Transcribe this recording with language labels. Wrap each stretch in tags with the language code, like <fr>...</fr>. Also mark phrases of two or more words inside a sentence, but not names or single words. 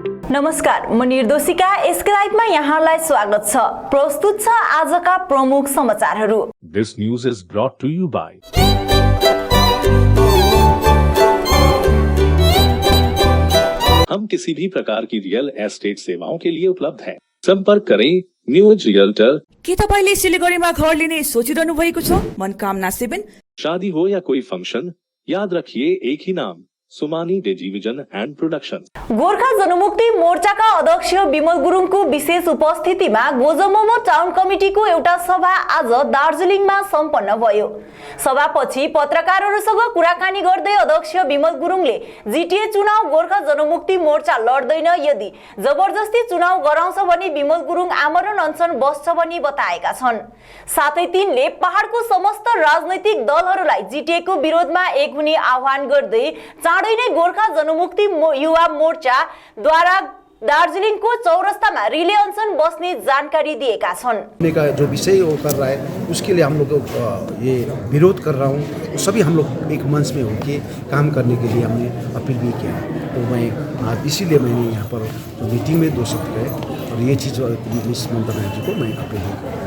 <ne>नमस्कार, म निर्दोषिका एसके लाइभमा यहाँलाई स्वागत छ। प्रस्तुत छ आजका प्रमुख समाचारहरू।</ne> <en>This news is brought to you by</en> <hi>हम किसी भी प्रकार की रियल एस्टेट सेवाओं के लिए उपलब्ध हैं। संपर्क करें न्यू एज रियल्टर।</hi> <ne>के तपाईले सिलिगुडीमा घर लिने सोचिरहनु भएको छ? मनकामना 7।</ne> <hi>शादी हो या कोई फंक्शन, याद रखिए एक ही नाम, सुमानी टेलिभिजन एंड प्रोडक्शन।</hi> <ne>गोर्खा जनमुक्ति मोर्चाका अध्यक्ष विमल गुरुङको विशेष उपस्थितिमा गोजमोमो टाउन कमिटीको एउटा सभा आज दार्जिलिङमा सम्पन्न भयो। सभापछि पत्रकारहरूसँग कुराकानी गर्दै अध्यक्ष विमल गुरुङले जीटीए चुनाव गोर्खा जनमुक्ति मोर्चा लड्दैन, यदि जबरजस्ती चुनाव गराउँछ भने विमल गुरुङ आमरण अनसन बस्छ भनी बताएका छन्। साथै तिनले पहाडको समस्त राजनैतिक दलहरूलाई जीटीए को विरोधमा एक हुने आह्वान गर्दै चाँडै नै गोर्खा जनमुक्ति युवा मोर्चा द्वारा दार्जिलिङ को चौरस्तामा रिले अनसन बस्ने जानकारी दिएका छन्।</ne> <hi>का जो विषय वो कर रहा है उसके लिए हम लोग ये विरोध कर रहा हूँ। सभी हम लोग एक मंच में होकर काम करने के लिए हमने अपील भी किया। तो मैं इसीलिए मैंने यहाँ पर मीटिंग में 2 शब्द कहे और ये चीज़ मिस ममता बनर्जी को मैं अपील की।</hi>